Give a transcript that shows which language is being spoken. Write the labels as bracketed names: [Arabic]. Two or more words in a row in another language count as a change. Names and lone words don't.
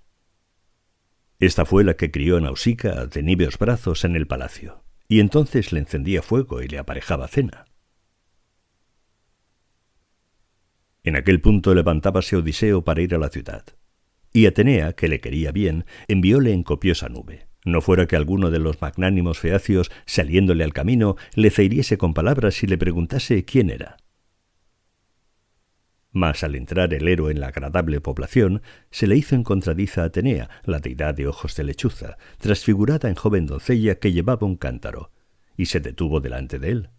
[Spanish] Esta fue la que crió a Nausicaa de níveos brazos en el palacio, y entonces le encendía fuego y le aparejaba cena. En aquel punto levantábase Odiseo para ir a la ciudad, y Atenea, que le quería bien, envióle en copiosa nube, no fuera que alguno de los magnánimos feacios, saliéndole al camino, le zahiriese con palabras y le preguntase quién era. Mas al entrar el héroe en la agradable población, se le hizo encontradiza a Atenea, la deidad de ojos de lechuza, transfigurada en joven doncella que llevaba un cántaro, y se detuvo delante de él.